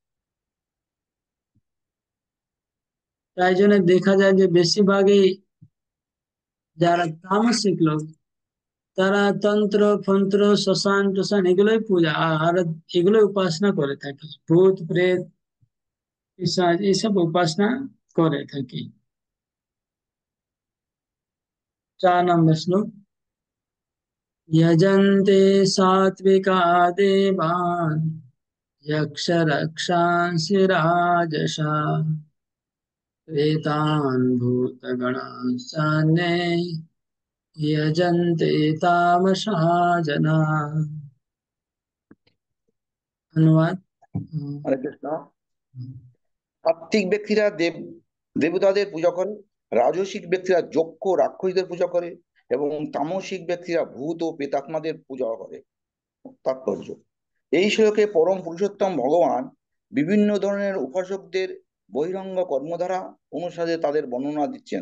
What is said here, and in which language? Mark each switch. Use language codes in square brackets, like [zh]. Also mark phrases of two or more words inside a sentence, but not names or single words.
[bn] তাই জন্য দেখা যায় যে বেশিরভাগই যারা তামসিক লোক, তারা তন্ত্র ফন্ত্র শ্মশান টশান এগুলোই পূজা আর এগুলোই উপাসনা করে থাকে, ভূত প্রেত পিশাচ এইসব উপাসনা করে থাকে। 4 নম্বর শ্লোক। [sa] यजन्ते सात्विका देवान् यक्ष रक्षांसि राजसा प्रेतान् भूतगणांश्चान्ये यजन्ते तामसा जना। [bn] अनुवाद। হরে কৃষ্ণ। সাত্ত্বিক ব্যক্তিরা দেবতাদের পূজা করে, রাজসিক ব্যক্তিরা যক্ষ রাক্ষসদের পূজা করে, এবং তামসিক ব্যক্তিরা ভূত ও প্রেতাত্মাদের পূজা করে। তাৎপর্য: এই শ্লোকে পরম পুরুষোত্তম ভগবান বিভিন্ন ধরনের উপাসকদের বহিরঙ্গ কর্মধারা অনুসারে তাদের বর্ণনা দিচ্ছেন।